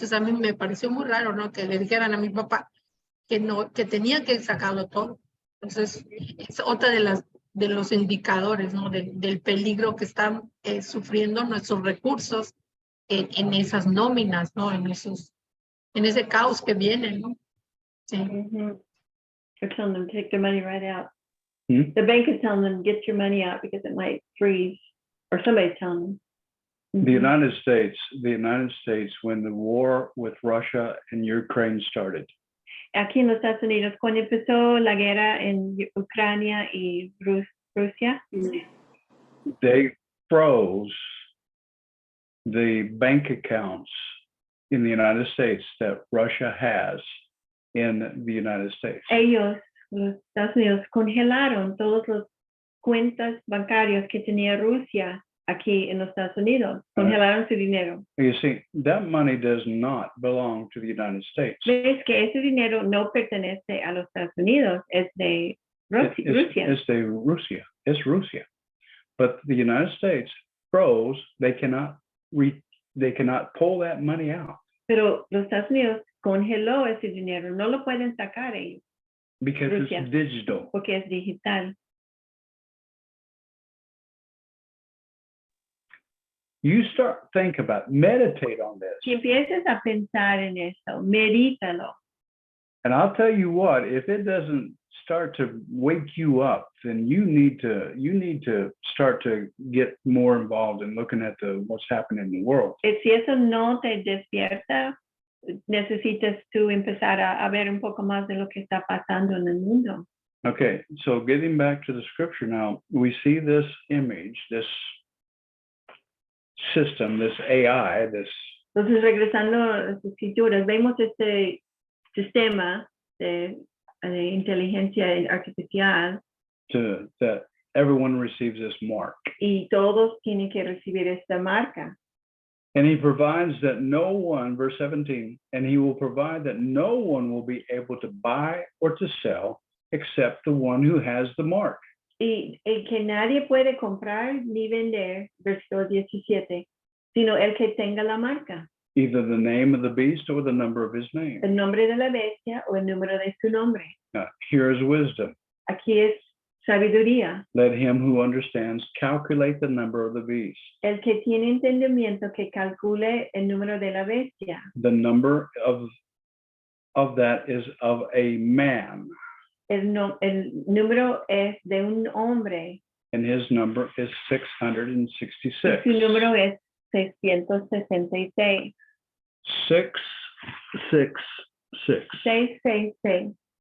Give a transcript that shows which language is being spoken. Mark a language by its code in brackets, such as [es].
[es] Entonces, a mí me pareció muy raro, ¿no? Que le dijeran a mi papá que tenía que sacarlo todo. Entonces, es otra de los indicadores, ¿no? Del peligro que están sufriendo nuestros recursos en esas nóminas, ¿no? En ese caos que viene, ¿no? Sí. [en] They're telling them to take their money right out. Hmm? The bank is telling them get your money out because it might freeze, or somebody's telling them. The United States, when the war with Russia and Ukraine started, [es] Aquí en los Estados Unidos, cuando empezó la guerra en Ucrania y Rusia. [en] They froze the bank accounts in the United States that Russia has in the United States. [es] Ellos, los Estados Unidos, congelaron todas las cuentas bancarias que tenía Rusia aquí en los Estados Unidos. Congelaron su dinero. [en] You see, that money does not belong to the United States. [es] Ves que ese dinero no pertenece a los Estados Unidos, es de Rusia. [en] It's de Russia. It's Russia. But the United States froze. They cannot pull that money out. [es] Pero los Estados Unidos congeló ese dinero, no lo pueden sacar ellos [en] Because Russia. It's digital. [es] porque es digital. [en] You think about, meditate on this. [es] Si empiezas a pensar en eso, medítalo. [en] And I'll tell you what, if it doesn't start to wake you up, then you need to start to get more involved in looking at what's happening in the world. [es] Si eso no te despierta, necesitas tú empezar a ver un poco más de lo que está pasando en el mundo. [en] Okay, so getting back to the scripture now, we see this image, this system, this AI, this. [es] Entonces, regresando a las escrituras, vemos este sistema de inteligencia artificial [en] That everyone receives this mark. [es] y todos tienen que recibir esta marca. [en] And he provides that no one, verse 17, and he will provide that no one will be able to buy or to sell except the one who has the mark. [es] Y que nadie puede comprar ni vender, versículo 17, sino el que tenga la marca, [en] Either the name of the beast or the number of his name. [es] el nombre de la bestia o el número de su nombre. [en] Now, here is wisdom. [es] Aquí es sabiduría. [en] Let him who understands calculate the number of the beast. [es] El que tiene entendimiento que calcule el número de la bestia. [en] The number of that is of a man, [es] El número es de un hombre [en] and his number is [es] y 666. su número es 666. 666. 666.